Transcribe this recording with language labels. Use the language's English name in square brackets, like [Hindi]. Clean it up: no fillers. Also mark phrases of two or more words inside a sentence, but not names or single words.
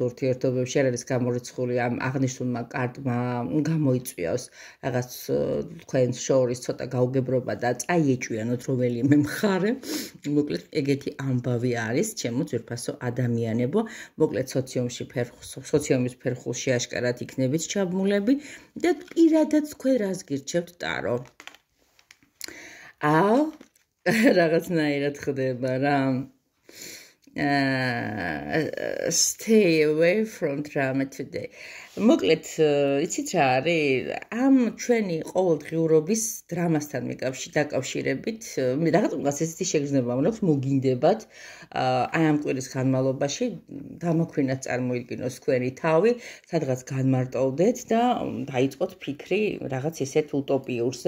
[Georgian] ურთიერთობებში არ არის გამორიცხული ამ აღნიშნულმა კარტმა გამოიწვიოს რაღაც თქვენ შორის ცოტა გაუგებრობა და წაიეჭვიანოთ რომელიმე მხარე, მოკლედ ეგეთი ამბავი არის, ჩემო ძვირფასო ადამიანებო, მოკლედ სოციუმის ფერხულში აშკარად იქნებით ჩაბმულები და პირადად თქვენ რას გირჩევთ ტარო. რაღაცნაირად ხდება რა. [English] Stay away from drama today. [Georgian] მოკლედ, იცით რა არის? ამ ჩვენი ყოველდღიურობის დრამასთან დაკავშირებით, რაღაც ესეთი შეგრძნება მაქვს, მოგინდებათ აი ამ კვირის განმავლობაში დამოქვინათ წარმოიდგინოს თქვენი თავი, სადღაც განმარტოვდეთ და დაიწყოთ ფიქრი რაღაც ისეთ უტოპიურზე.